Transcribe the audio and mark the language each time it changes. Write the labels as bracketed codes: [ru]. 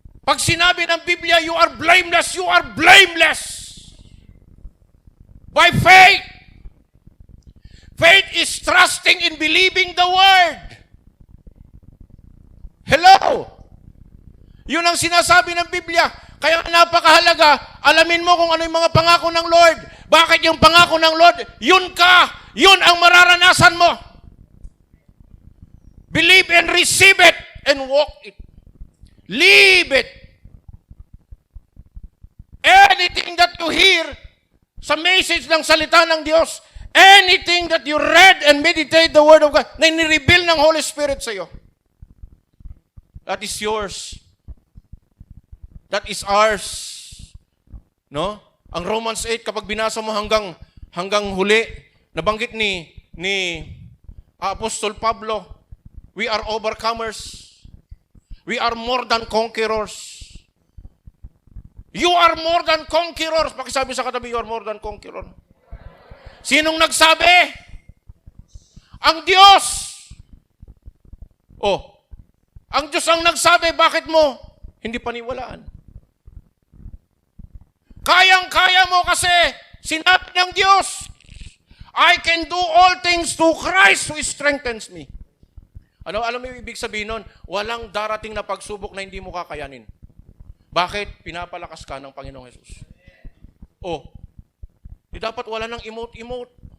[tl] Pag sinabi ng Biblia, [en] you are blameless. You are blameless. By faith. Faith is trusting in believing the Word. Hello? [tl] Yun ang sinasabi ng Biblia. Kaya napakahalaga, alamin mo kung ano yung mga pangako ng Lord. Bakit yung pangako ng Lord? Yun ka. Yun ang mararanasan mo. [en] Believe and receive it and walk it. Live it. Anything that you hear [tl] sa message ng salita ng Diyos, [en] anything that you read and meditate the Word of God, [tl] na ni-reveal ng Holy Spirit sa iyo, [en] that is yours. That is ours. No? [tl] Ang Romans 8, kapag binasa mo hanggang huli, nabanggit ni Apostol Pablo, [en] we are overcomers. We are more than conquerors. You are more than conquerors. [tl] Pakisabi sa katabi, [en] you are more than conqueror. [tl] Sinong nagsabi? Ang Diyos. Oh, ang Diyos ang nagsabi, bakit mo hindi paniwalaan? Kayang-kaya mo kasi sinabi ng Diyos, [en] I can do all things through Christ who strengthens me. [tl] Alam mo yung ibig sabihin nun? Walang darating na pagsubok na hindi mo kakayanin. Bakit? Pinapalakas ka ng Panginoong Jesus. Oh, di dapat wala nang emote-emote.